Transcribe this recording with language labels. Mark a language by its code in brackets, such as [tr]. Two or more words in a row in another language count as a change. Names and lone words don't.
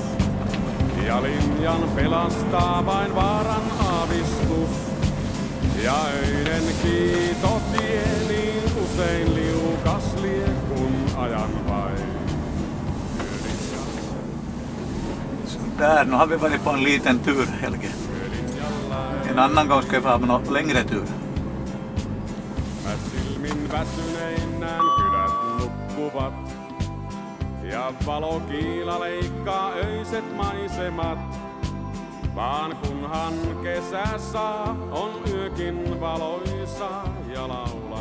[fi] Ja linjan pelastaa vain vaaran aavistus. Ja öinen kiitotie niin usein liukas lie, kun ajan vain. [sv] Där, nu har vi varit på en liten tur, Helge. En annan gång ska vi få ha en längre tur. [fi] Mä silmin väsyneinään kylät nukkuvat. Ja valokiila leikkaa öiset maisemat. Vaan kunhan kesä saa, on yökin valoisa ja